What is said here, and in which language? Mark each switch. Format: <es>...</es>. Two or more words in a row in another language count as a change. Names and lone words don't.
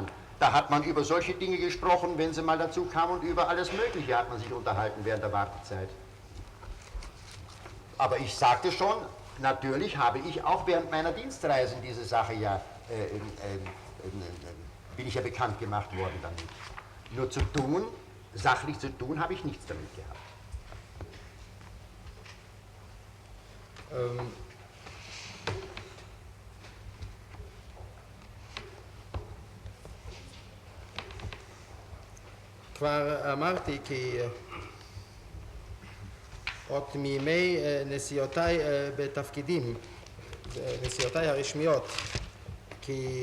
<de>Da hat man über solche Dinge gesprochen, wenn sie mal dazu kamen, und über alles Mögliche hat man sich unterhalten während der Wartezeit. Aber ich sagte schon, natürlich habe ich auch während meiner Dienstreisen diese Sache ja, bin ich ja bekannt gemacht worden damit. Nur zu tun, sachlich zu tun, habe ich nichts damit gehabt.</de> <he>כבר אמרתי כי עוד מימי נסיעותיי בתפקידים, נסיעותיי הרשמיות, כי</he>